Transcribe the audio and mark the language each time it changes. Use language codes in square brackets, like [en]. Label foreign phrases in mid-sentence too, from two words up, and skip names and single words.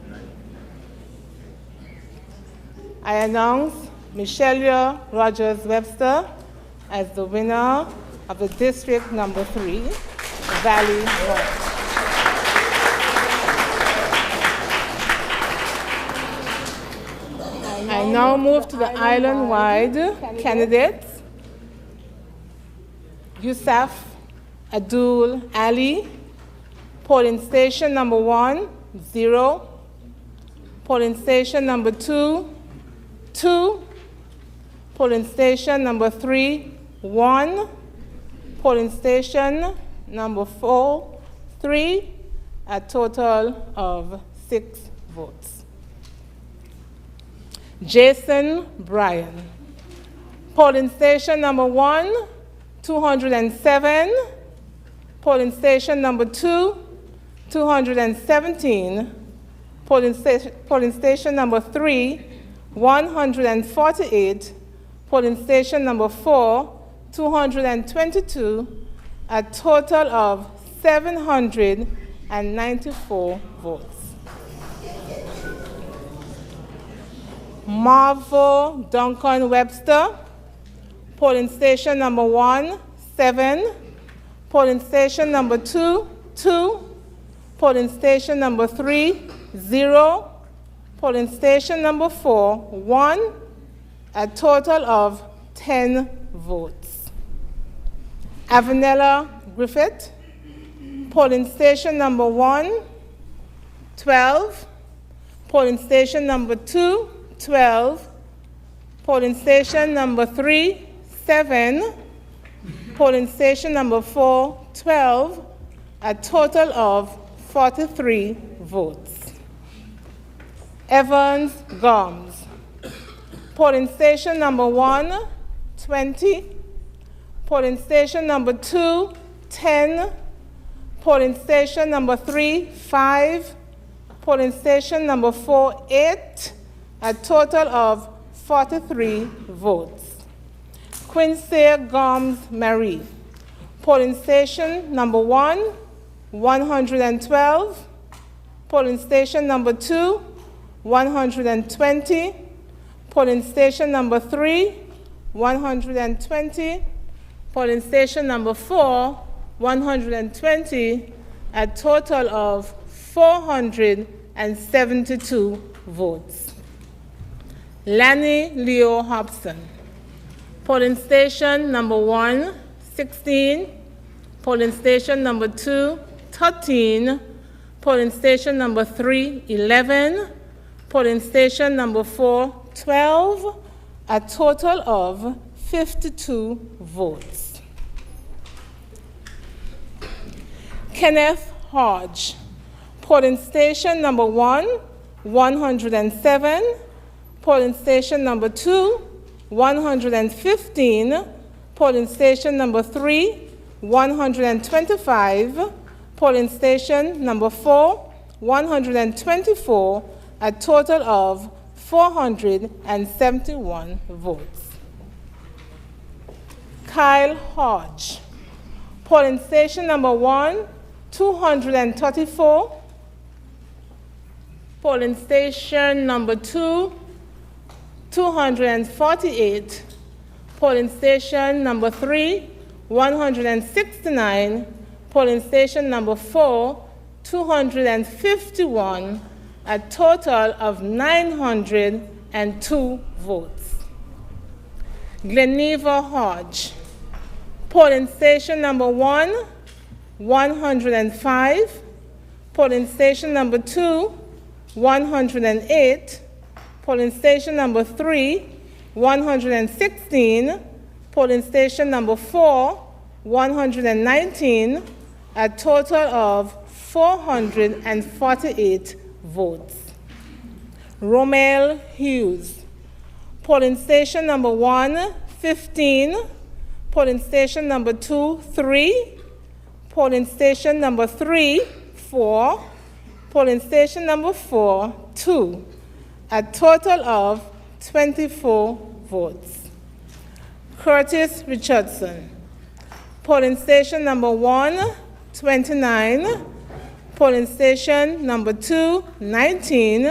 [en] I announce Michelle Rogers-Webster as the winner of the district number 3, Valley North. I now move to the island-wide candidates. Yusuf Abdul Ali, polling station number 1, 0. Polling station number 2, 2. Polling station number 3, 1. Polling station number 4, 3, a total of 6 votes. Jason Bryan. Polling station number 1, 207. Polling station number 2, 217. Polling station number 3, 148. Polling station number 4, 222. A total of 794 votes. Marvel Duncan Webster. Polling station number 1, 7. Polling station number 2, 2. Polling station number 3, 0. Polling station number 4, 1. A total of 10 votes. Avanella Griffith. Polling station number 1, 12. Polling station number 2, 12. Polling station number 3, 7. Polling station number 4, 12. A total of 43 votes. Evans Gomes. Polling station number 1, 20. Polling station number 2, 10. Polling station number 3, 5. Polling station number 4, 8. A total of 43 votes. Quincy Gomes Marie. Polling station number 1, 112. Polling station number 2, 120. Polling station number 3, 120. Polling station number 4, 120. A total of 472 votes. Lanny Leo Hobson. Polling station number 1, 16. Polling station number 2, 13. Polling station number 3, 11. Polling station number 4, 12. A total of 52 votes. Kenneth Hodge. Polling station number 1, 107. Polling station number 2, 115. Polling station number 3, 125. Polling station number 4, 124. A total of 471 votes. Kyle Hodge. Polling station number 1, 234. Polling station number 2, 248. Polling station number 3, 169. Polling station number 4, 251. A total of 902 votes. Gleneva Hodge. Polling station number 1, 105. Polling station number 2, 108. Polling station number 3, 116. Polling station number 4, 119. A total of 448 votes. Romel Hughes. Polling station number 1, 15. Polling station number 2, 3. Polling station number 3, 4. Polling station number 4, 2. A total of 24 votes. Curtis Richardson. Polling station number 1, 29. Polling station number 2, 19.